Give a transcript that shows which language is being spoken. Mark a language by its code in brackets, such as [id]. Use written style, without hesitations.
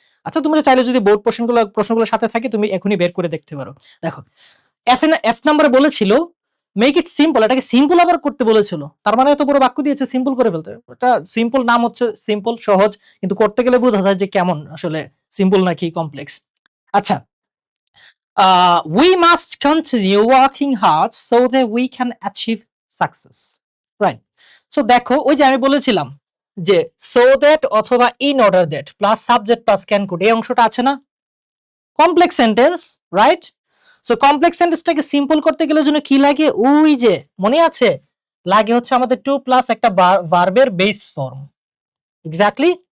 [bn] আচ্ছা তোমরা চাইলে যদি বোর্ড প্রশ্নগুলোর সাথে থাকে তুমি এখনই বের করে দেখতে পারো। দেখো এফ নাম্বারে বলেছিল [en] make it simple, [bn] এটাকে সিম্পল আবার করতে বলেছিল, তার মানে এত বড় বাক্য দিয়েছে সিম্পল করে ফেলতে। এটা সিম্পল নাম হচ্ছে সিম্পল, সহজ, কিন্তু করতে গেলে বোঝা যায় যে কেমন আসলে সিম্পল নাকি কমপ্লেক্স। [en] আচ্ছা, we must continue working hard so that we can achieve success, right? [bn] So দেখো ওই যে আমি বলেছিলাম যে so that অথবা in order that plus subject plus can could, এই অংশটা আছে না, complex sentence, right? So complex সেন্টেন্সটাকে simple করতে গেলে জন্য কি লাগে, ওই যে মনে আছে, লাগে হচ্ছে আমাদের টু প্লাস একটা ভার্বের বেস ফর্ম, এক্স্যাক্টলি।